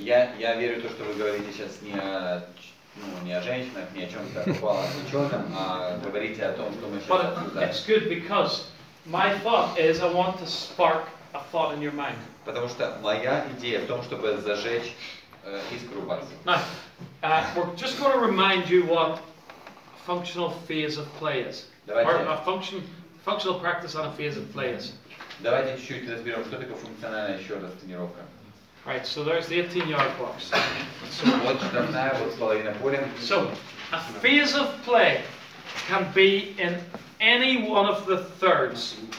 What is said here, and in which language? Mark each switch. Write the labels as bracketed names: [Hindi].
[Russian] Я верю в то, что вы говорите сейчас не о женщинах, не о чем-то отвлеченном, а говорите о том, что мы сейчас [English] But [Russian] обсуждаем. [English] it's good because my thought is I want to spark a thought in your mind. [Russian] Потому что моя идея в том, чтобы зажечь искру в вас. [English] Now, we're just going to remind you what functional phase of play is. [Russian] Давайте. [English] Or a functional practice on a phase of play is. [Russian] Давайте чуть-чуть разберем, что такое функциональная еще раз тренировка. [English] Right, so there's the 18-yard box. [Russian] Вот штрафная, вот половина поля. [English] So, a phase of play can be in any one of the thirds.